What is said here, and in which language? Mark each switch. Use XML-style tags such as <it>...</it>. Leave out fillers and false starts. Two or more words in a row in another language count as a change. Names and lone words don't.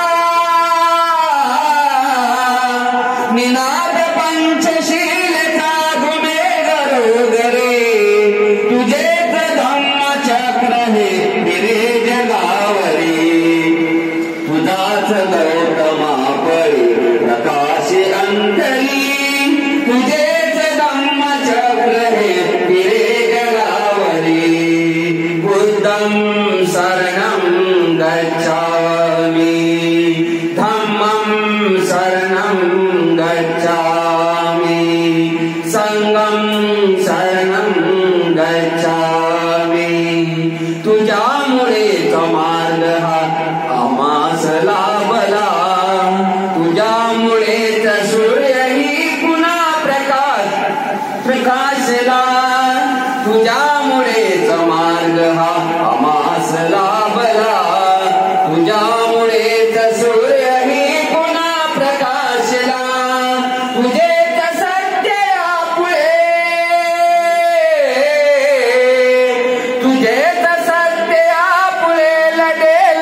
<mr>निनाद पंचशीलता गुणे गरोदरे तुझेच धम्मचक्र हे फिरे जगावरी तुझाच गौतमा पळी प्रकाशे अंतरी तुझेच धम्मचक्र हे फिरे जगावरी</mr> <pi>बुद्धं शरणं गच्छामि धम्मं शरणं गच्छामि संघं शरणं गच्छामि</pi> <mr>तुझ्यामुळेच मार्ग हा आम्हास लाभला तुझ्यामुळेच सूर्यही पुन्हा प्रकाशला तुझ्यामुळेच मार्ग हा आम्हास लाभला तुझ्यामुळेच सूर्यही पुन्हा प्रकाशला तुझेच सत्य आपुळे तुझेच सत्य आपुळे लढेल</mr>